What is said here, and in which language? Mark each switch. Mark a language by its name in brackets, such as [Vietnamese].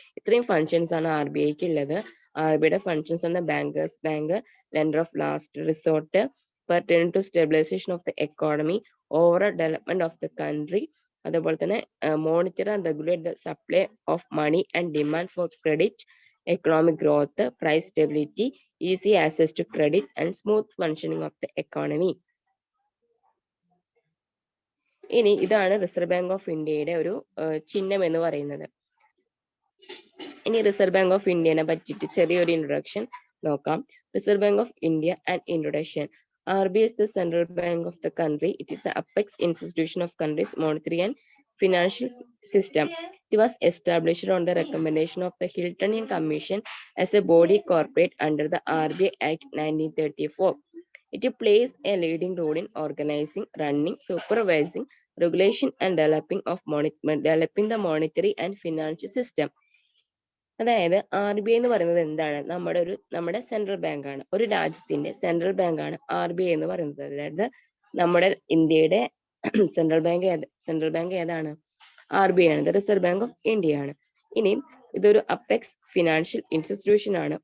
[Malayalam] ഇത്രയും [English] Functions ആണ് RBIക്ക് ഉള്ളത്. RBIയുടെ ഫങ്ഷൻസ് ആണ് bankers bank, lender of last resort, pertain to stabilization of the economy, overall development of the country, [Malayalam] അതുപോലെ തന്നെ [English] Monitor and regulate the supply of money and demand for credit, economic growth, price stability, easy access to credit and smooth functioning of the economy. [Malayalam] ഇനി ഇതാണ് reserve bank of ഇന്ത്യയുടെ ഒരു ചിഹ്നം എന്ന് പറയുന്നത്. ഇനി റിസർവ് ബാങ്ക് ഓഫ് ഇന്ത്യനെ പറ്റിയിട്ട് ചെറിയൊരു ഇൻട്രൊഡക്ഷൻ നോക്കാം. [English] Reserve bank of India and introduction. RBI is the central bank of the country. It is the apex institution of country's monetary and financial system. It was established on the recommendation of the Hiltonian Commission as a body corporate under the RBI Act 1934. It plays a leading role in organizing, running, supervising, regulation and developing the monetary and financial system. [Malayalam] അതായത് RBI എന്ന് പറയുന്നത് എന്താണ്? നമ്മുടെ central bank ആണ്. ഒരു രാജ്യത്തിന്റെ central bank ആണ് RBI എന്ന് പറയുന്നത്. അതായത് നമ്മുടെ ഇന്ത്യയുടെ സെൻട്രൽ ബാങ്ക് ഏതാണ്? RBI ആണ്. റിസർവ് ബാങ്ക് ഓഫ് ഇന്ത്യ ആണ്. ഇനി ഇതൊരു അപ്പെക്സ് ഫിനാൻഷ്യൽ ഇൻസ്റ്റിറ്റ്യൂഷൻ ആണ്.